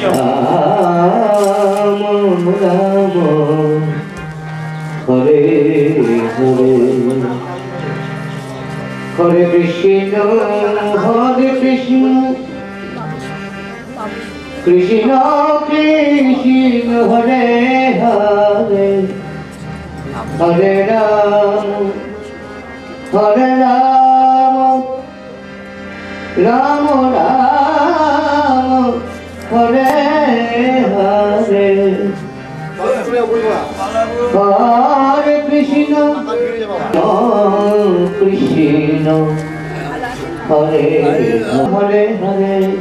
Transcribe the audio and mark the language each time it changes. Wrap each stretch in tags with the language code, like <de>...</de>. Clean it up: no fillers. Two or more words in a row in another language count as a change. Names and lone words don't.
<sa>রাম রাম হরে হরে হরে কৃষ্ণ কৃষ্ণ কৃষ্ণ হরে হরে হরে রাম রাম রাম হরে হরে হরে কৃষ্ণ কৃষ্ণ হরে হরে হরে</sa>